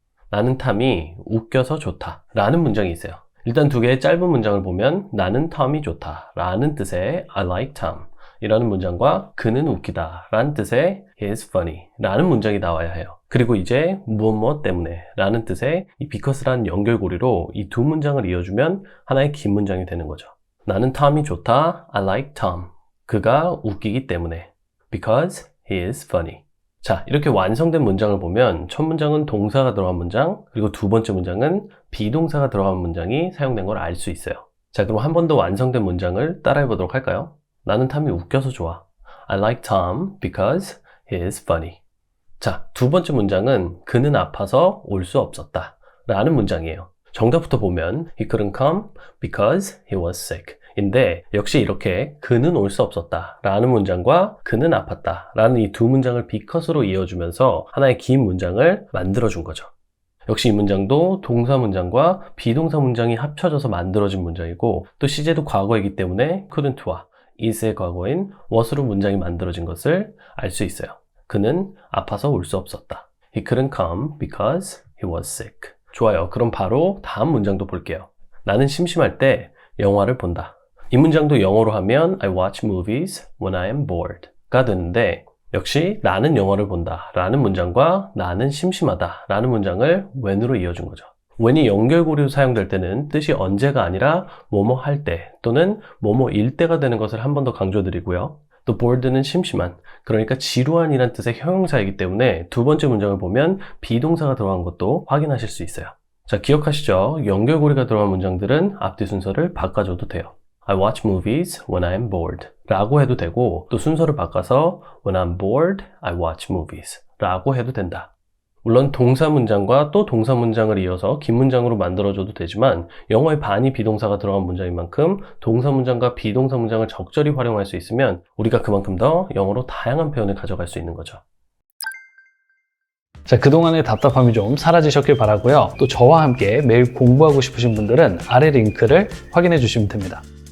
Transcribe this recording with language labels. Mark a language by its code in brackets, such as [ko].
[ko] 나는 탐이 웃겨서 좋다 라는 문장이 있어요. 일단 두 개의 짧은 문장을 보면 나는 탐이 좋다 라는 뜻의 [en] I like Tom [ko] 이라는 문장과 그는 웃기다 라는 뜻의 [en] he is funny [ko] 라는 문장이 나와야 해요. 그리고 이제 무엇 때문에 라는 뜻의 이 because라는 연결고리로 이 두 문장을 이어주면 하나의 긴 문장이 되는 거죠. 나는 톰이 좋다. [en] I like Tom. [ko] 그가 웃기기 때문에 [en] because he is funny. [ko] 자, 이렇게 완성된 문장을 보면 첫 문장은 동사가 들어간 문장 그리고 두 번째 문장은 비동사가 들어간 문장이 사용된 걸 알 수 있어요. 자, 그럼 한 번 더 완성된 문장을 따라해 보도록 할까요? 나는 탐이 웃겨서 좋아. [en] I like Tom because he is funny. [ko] 자, 두 번째 문장은 그는 아파서 올 수 없었다 라는 문장이에요. 정답부터 보면 [en] he couldn't come because he was sick [ko] 인데 역시 이렇게 그는 올 수 없었다 라는 문장과 그는 아팠다 라는 이 두 문장을 because로 이어주면서 하나의 긴 문장을 만들어준 거죠. 역시 이 문장도 동사 문장과 비동사 문장이 합쳐져서 만들어진 문장이고 또 시제도 과거이기 때문에 couldn't와 is의 과거인 was로 문장이 만들어진 것을 알 수 있어요. 그는 아파서 올 수 없었다. [en] He couldn't come because he was sick. [ko] 좋아요. 그럼 바로 다음 문장도 볼게요. 나는 심심할 때 영화를 본다. 이 문장도 영어로 하면 [en] I watch movies when I am bored [ko] 가 되는데 역시 나는 영화를 본다 라는 문장과 나는 심심하다 라는 문장을 when으로 이어준 거죠. when이 연결고리로 사용될 때는 뜻이 언제가 아니라 뭐뭐 할 때 또는 뭐뭐일 때가 되는 것을 한 번 더 강조드리고요. 또 bored는 심심한, 그러니까 지루한이란 뜻의 형용사이기 때문에 두 번째 문장을 보면 비동사가 들어간 것도 확인하실 수 있어요. 자, 기억하시죠? 연결고리가 들어간 문장들은 앞뒤 순서를 바꿔줘도 돼요. [en] I watch movies when I am bored [ko] 라고 해도 되고 또 순서를 바꿔서 [en] when I'm bored, I watch movies [ko] 라고 해도 된다. 물론 동사 문장과 또 동사 문장을 이어서 긴 문장으로 만들어줘도 되지만 영어의 반이 비동사가 들어간 문장인 만큼 동사 문장과 비동사 문장을 적절히 활용할 수 있으면 우리가 그만큼 더 영어로 다양한 표현을 가져갈 수 있는 거죠. 자, 그동안의 답답함이 좀 사라지셨길 바라고요. 또 저와 함께 매일 공부하고 싶으신 분들은 아래 링크를 확인해 주시면 됩니다.